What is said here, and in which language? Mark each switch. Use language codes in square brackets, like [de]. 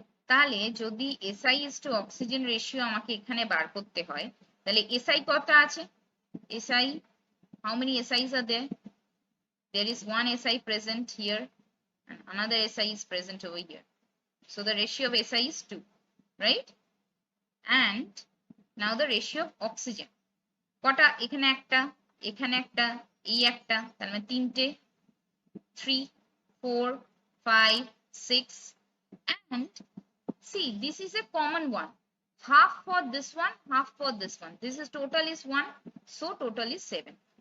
[bn] তাহলে যদি [en] SI is to oxygen ratio [bn] আমাকে এখানে বার করতে হয়, তাহলে SI কত আছে? [en] SI, how many SIs are there? There is one SI present here and another SI is present over here. So the ratio of SI is 2, right? And now the ratio of oxygen কটা? [bn] এখানে একটা, এখানে একটা, এই একটা, তার মানে তিনটে, 3, 4, 5, 6, [en] and see, this is a common one. Half for this one, half for this one. This is total is 1, so total is 7.